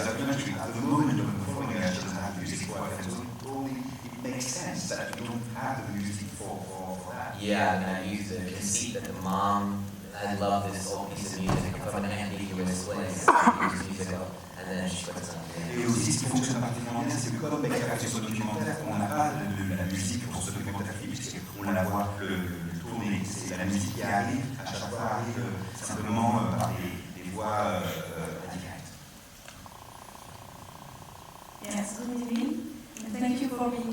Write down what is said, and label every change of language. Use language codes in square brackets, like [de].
[en] At the moment of performing, I doesn't have music for it, so it makes sense that you don't have the music for that. Yeah, and I used the conceit that the mom had loved this old piece of music from an ambiguous place, musical, and then she puts it on the [fr] Et aussi, ce qui fonctionne particulièrement bien, c'est que comme Beck a fait son documentaire, on n'a pas de la musique pour ce documentaire film, puisqu'on la voit le tourner. C'est la musique qui arrive, à chaque fois arrive simplement par des voix indirectes. [en] Yes, good evening, and thank you for being